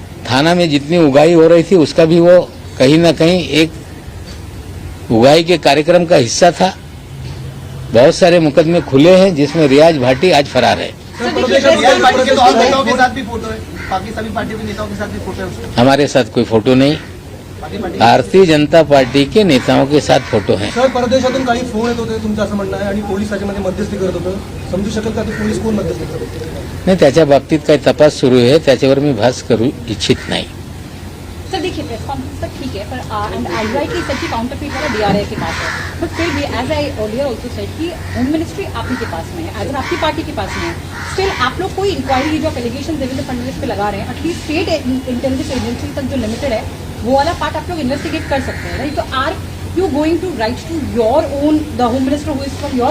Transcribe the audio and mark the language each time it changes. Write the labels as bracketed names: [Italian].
[Hindi] थाना में जितनी उगाही हो रही थी उसका भी वो कहीं ना कहीं एक उगाही के कार्यक्रम का हिस्सा था। बहुत सारे मुकदमे खुले हैं जिसमें रियाज भाटी आज फरार है। रियाज भाटी के तो और नेताओं के साथ भी फोटो है, पाकिस्तानी पार्टी के नेताओं के साथ भी फोटो है उसका। हमारे साथ कोई फोटो नहीं, भारतीय जनता पार्टी के नेताओं के साथ फोटो है। [Marathi] सर, परदेशातून काही फोन येत होते तुमचं असं म्हणणं आहे आणि पोलीस त्याच्यामध्ये मध्यस्थी करत होतं, समजू शकेल का ते पोलीस कोण मध्यस्थी करत होते? नाही, त्याच्या बाबतीत काही तपास सुरू आहे, त्याच्यावर मी भाष्य करू इच्छित नाही। [Hindi] सर देखिए, प्रेस कॉन्फ्रेंस तक ठीक है, पर [English] and I rightly said [Hindi] कि काउंटरफीट वाला डीआरआई के पास है, [English] but फिर भी as I earlier also said [Hindi] कि होम मिनिस्ट्री आप ही के पास में है, एज आपकी पार्टी के पास में है। स्टिल आप लोग कोई इंक्वायरी जो एलिगेशन देवेंद्र फडणवीस पे लगा रहे हैं, एटलीस्ट स्टेट इंटेलिजेंस एजेंसी तक जो लिमिटेड है वो वाला पार्ट आप लोग इन्वेस्टिगेट कर सकते हैं, राइट? तो [English] are you going to write to your own the home minister who is from your